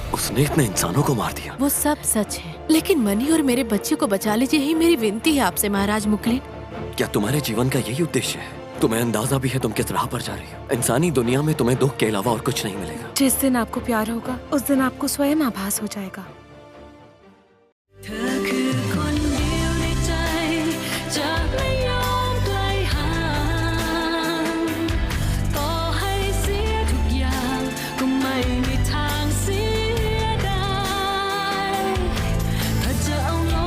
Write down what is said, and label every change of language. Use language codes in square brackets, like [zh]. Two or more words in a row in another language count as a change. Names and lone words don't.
[hi] उसने इतने इंसानों को मार दिया। वो सब सच है, लेकिन मनी और मेरे बच्चे को बचा लीजिए, यही मेरी विनती है आपसे महाराज मुकलिन। क्या तुम्हारे जीवन का यही उद्देश्य है? तुम्हें अंदाजा भी है तुम किस राह पर जा रही हो? इंसानी दुनिया में तुम्हें दुख के अलावा और कुछ नहीं मिलेगा। जिस दिन आपको प्यार होगा उस दिन आपको स्वयं आभास हो जाएगा। [th] เธอคือคนเดียวในใจจะไม่ยอมไกลห่างต่อให้เสี ยทุกอย่างก็ไม่มีทางเสียดายถ้าจะเอาลม